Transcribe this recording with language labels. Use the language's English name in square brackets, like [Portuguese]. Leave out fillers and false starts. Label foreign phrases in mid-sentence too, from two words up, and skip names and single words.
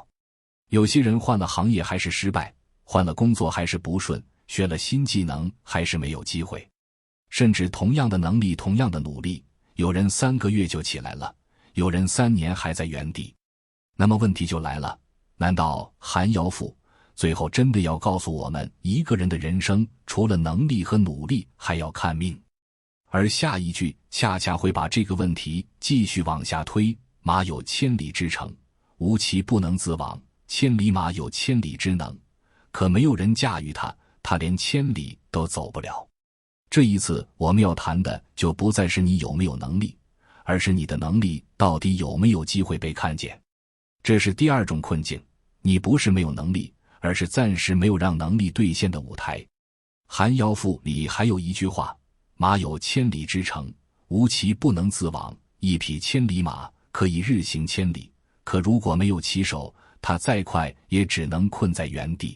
[Chinese] 有些人換了行業還是失敗，換了工作還是不順，學了新技能還是沒有機會。甚至同樣的能力，同樣的努力，有人3個月就起來了，有人3年還在原地。那麼問題就來了，難道寒窑父最後真的要告訴我們，一個人的人生除了能力和努力還要看命？而下一句恰恰会把這個問題繼續往下推。馬有千里之程，無其不能自往，千里馬有千里之能，可沒有人駕馭它，它連千里都走不了。這一次我們要談的就不再是你有沒有能力，而是你的能力到底有沒有機會被看見。這是第二種困境，你不是沒有能力，而是暫時沒有讓能力兌現的舞台。寒窯賦裡還有一句話：馬有千里之程，無騎不能自往。一匹千里馬可以日行千里，可如果沒有騎手，它再快也只能困在原地。